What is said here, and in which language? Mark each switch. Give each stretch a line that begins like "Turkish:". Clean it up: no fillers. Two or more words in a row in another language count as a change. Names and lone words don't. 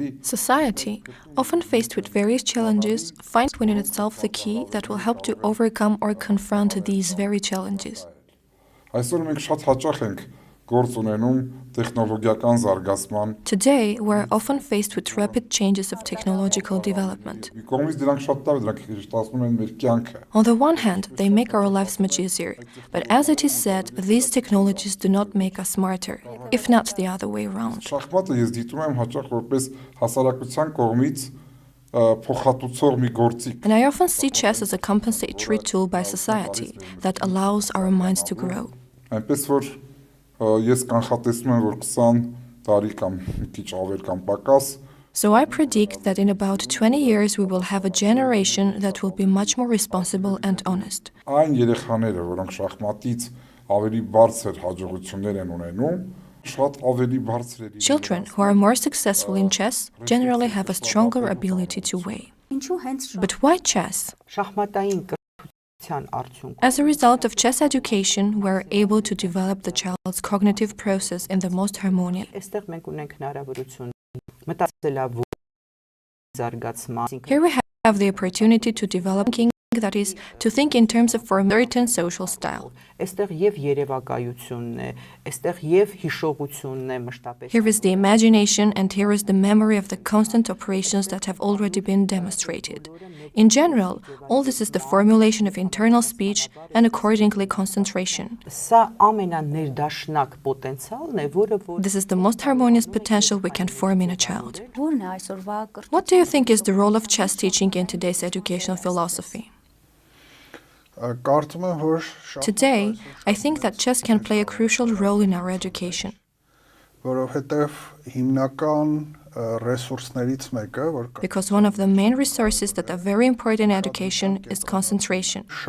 English: Society, often faced with various challenges, finds within itself the key that will help to overcome or confront these very challenges.
Armenian: Այսօր մենք շատ հաճախ ենք գործ ունենում տեխնոլոգիական զարգացման
English: Today, we're often faced with rapid changes of technological development.
Armenian: մի կողմից դրանք շատ լավ դրանք շտացնում են մեր կյանքը
English: On the one hand, they make our lives much easier, but as it is said, these technologies do not make us smarter, if not the other way around.
Armenian: Շախմատը ես դիտում եմ հաճախ որպես հասարակության կողմից փոխհատուցող մի գործիք
English: And I often see chess as a compensatory tool by society that allows our minds to grow.
Armenian: այնպես որ ես կանխատեսում եմ որ 20 տարի կամ մի քիչ ավել կամ պակաս
English: So I predict that in about 20 years we will have a generation that will be much more responsible and honest.
Armenian: Այն երեխաները, որոնք շախմատից ավելի բարձր հաջողություններ են ունենում, շատ ավելի բարձր է
English: Children who are more successful in chess generally have a stronger ability to weigh. But why chess?
Armenian: Շախմատային կրթության արդյունքում
English: As a result of chess education, we're able to develop the child's cognitive process in the most harmonious.
Armenian: այստեղ մենք ունենք հնարավորություն մտածելավու զարգացման
English: Here we have the opportunity to develop thinking that is, to think in terms of a certain social style.
Armenian: Այստեղ եւ երևակայությունն է, այստեղ եւ հիշողությունն է մշտապես։
English: Here is the imagination and here is the memory of the constant operations that have already been demonstrated. In general, all this is the formulation of internal speech and accordingly concentration.
Armenian: Սա ամենաներդաշնակ պոտենցիալն է, որը
English: This is the most harmonious potential we can form in a child. What do you think is the role of chess teaching in today's educational philosophy? Today, I think that chess can play a crucial role in our education. Because one of the main resources that are very important in education is concentration.